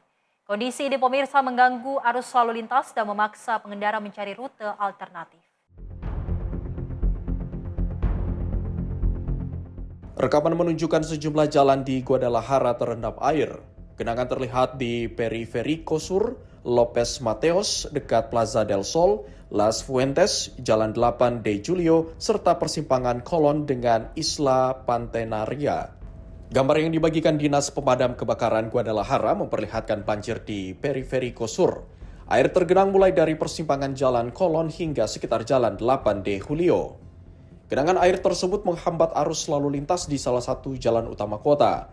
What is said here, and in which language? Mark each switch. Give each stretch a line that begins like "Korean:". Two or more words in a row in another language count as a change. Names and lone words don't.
Indonesian: Kondisi ini, pemirsa, mengganggu arus lalu lintas dan memaksa pengendara mencari rute alternatif. Rekaman menunjukkan sejumlah jalan di Guadalajara terendam air. Genangan terlihat di Periférico Sur, López Mateos, dekat Plaza del Sol, Las Fuentes, Jalan 8 de Julio, serta persimpangan Colón dengan Isla Pantenaria. Gambar yang dibagikan Dinas Pemadam Kebakaran Guadalajara memperlihatkan banjir di Periférico Sur. Air tergenang mulai dari persimpangan Jalan Colón hingga sekitar Jalan 8 de Julio. Genangan air tersebut menghambat arus lalu lintas di salah satu jalan utama kota.